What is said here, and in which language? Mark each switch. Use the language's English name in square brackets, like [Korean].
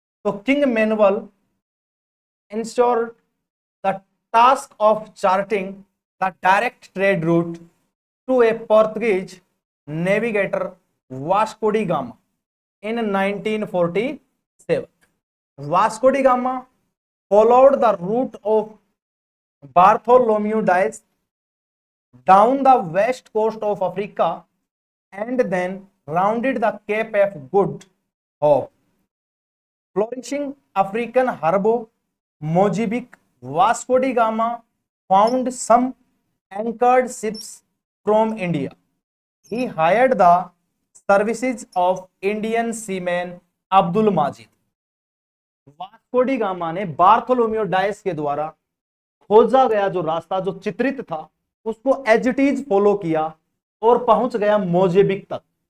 [Hindi] तो [English] King Manuel ensure the task of charting the direct trade route to a Portuguese navigator Vasco da Gama in 1947. Vasco da Gama followed the route of Bartholomew Dias down the west coast of Africa and then rounded the Cape of Good Hope. Flourishing African harbor Mozambique, Vasco da Gama found some anchored ships from India. He hired the services of Indian seaman Abdul Majid. [Hindi] Vasco D gamma ने Bartolomeu DISE के द्वारा खोजा गया जो रास्ता, जो चित्रित था, उसको एज इट इज फॉलो किया और पहुंच गया मोजेबिक तक।